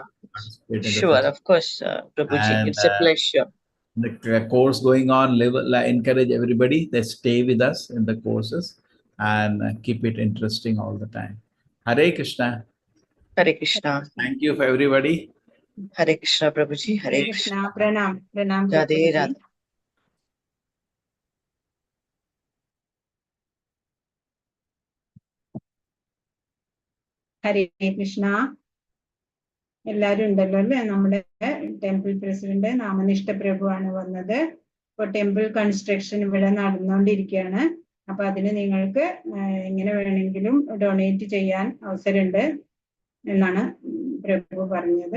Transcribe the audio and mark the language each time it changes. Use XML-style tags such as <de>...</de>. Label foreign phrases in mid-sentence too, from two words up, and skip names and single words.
<en>to participate in the Sure, festival. of course, Prabhuji. And It's a pleasure. the course going on, encourage everybody that stay with us in the courses and keep it interesting all the time. Hare Krishna. Hare Krishna. Thank you for everybody. Hare Krishna, Prabhuji. Hare Krishna. Pranam. Pranam, Radhe Prabhuji. Radhe.</en> <ml>ഹരേ കൃഷ്ണ. എല്ലാരും ഉണ്ടല്ലോ അല്ലേ? നമ്മുടെ</ml> <en>temple president</en> <ml>നാമനിഷ്ഠ പ്രഭുവാണ് വന്നത്. ഇപ്പൊ</ml> <en>temple construction</en> <ml>ഇവിടെ നടന്നുകൊണ്ടിരിക്കുകയാണ്. അപ്പൊ അതിന് നിങ്ങൾക്ക് എങ്ങനെ വേണമെങ്കിലും ഡൊണേറ്റ് ചെയ്യാൻ അവസരമുണ്ട് എന്നാണ് പ്രഭു പറഞ്ഞത്.</ml>